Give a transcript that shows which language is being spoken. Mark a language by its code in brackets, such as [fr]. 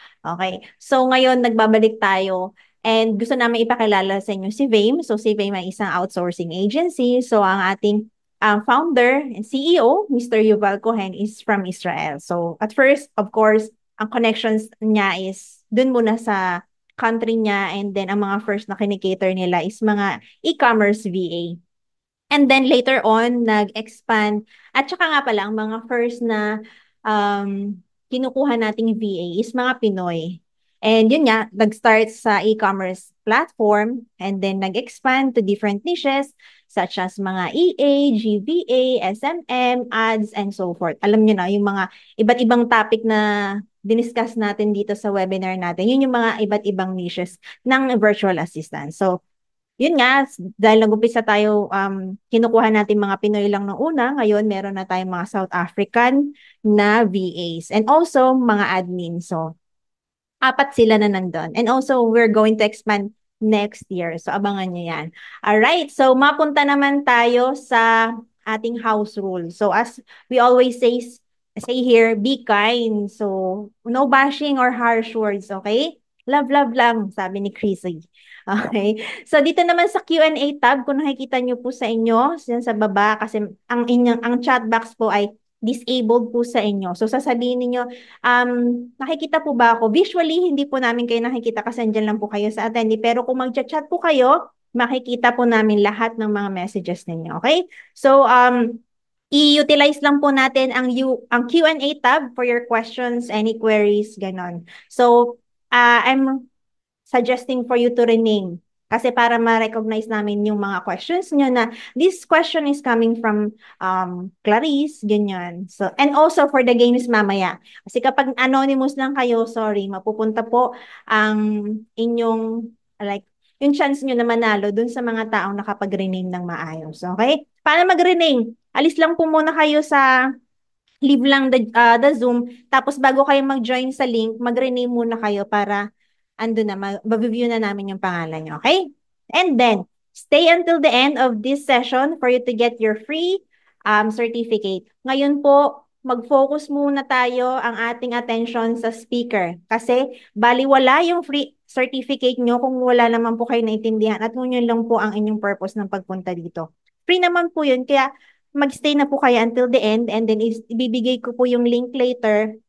[tl] Okay, so ngayon nagbabalik tayo and gusto namin ipakilala sa inyo si Vame. So, si Vame ay isang outsourcing agency. So, ang ating founder and CEO, Mr. [en] Yuval Cohen, is from Israel. [tl] So, at first, of course, ang connections niya is dun muna sa country niya, and then ang mga first na kinikater nila is mga e-commerce VA. [en] And then later on, nag-expand. [tl] At saka nga pala, ang mga first na kinukuha nating VA is mga Pinoy. [en] And yun nga, nag-start sa e-commerce platform and then nag-expand to different niches such as mga EA, GVA, SMM, ads, and so forth. [tl] Alam nyo na, yung mga iba't ibang topic na diniscuss natin dito sa webinar natin, yun yung mga iba't ibang niches ng virtual assistant. So, yun nga, dahil nag-umpisa tayo, kinukuha natin mga Pinoy lang nung una, ngayon meron na tayong mga South African na VAs and also mga admin. So, apat sila na nandun. [en] And also, we're going to expand next year. [tl] So, abangan nyo yan. Alright, so mapunta naman tayo sa ating house rule. [en] So, as we always say here, be kind. So, no bashing or harsh words, okay? [tl] Love lang, sabi ni Chrissy. Okay. So, dito naman sa Q&A tab, kung nakikita nyo po sa inyo, dyan sa baba, kasi ang chat box po ay disabled po sa inyo. So, sasabihin niyo nakikita po ba ako? Visually, hindi po namin kayo nakikita kasi andyan lang po kayo sa attendee. Pero kung mag-chat po kayo, makikita po namin lahat ng mga messages ninyo. Okay? So, i-utilize lang po natin ang Q&A tab [en] for your questions, any queries, [tl] ganon. [en] So, I'm suggesting for you to rename. [tl] Kasi para ma-recognize namin yung mga questions nyo na [en] this question is coming from Clarice, [tl] ganyan. [en] So, and also for the games [tl] mamaya. Kasi kapag anonymous lang kayo, sorry, mapupunta po ang inyong, like, yung chance nyo na manalo dun sa mga taong nakapag-rename ng maayos. Okay? Paano mag-rename? Alis lang po muna kayo sa leave lang the Zoom. Tapos bago kayo mag-join sa link, mag-rename muna kayo para ando na, mag-review na namin yung pangalan nyo. Okay? [en] And then, stay until the end of this session for you to get your free certificate. [tl] Ngayon po, mag-focus muna tayo ang ating attention sa speaker. Kasi baliwala yung free certificate nyo kung wala naman po kayo naintindihan at kung yun lang po ang inyong purpose ng pagpunta dito. Free naman po yun, kaya magstay na po kayo until the end and then ibibigay ko po yung link later.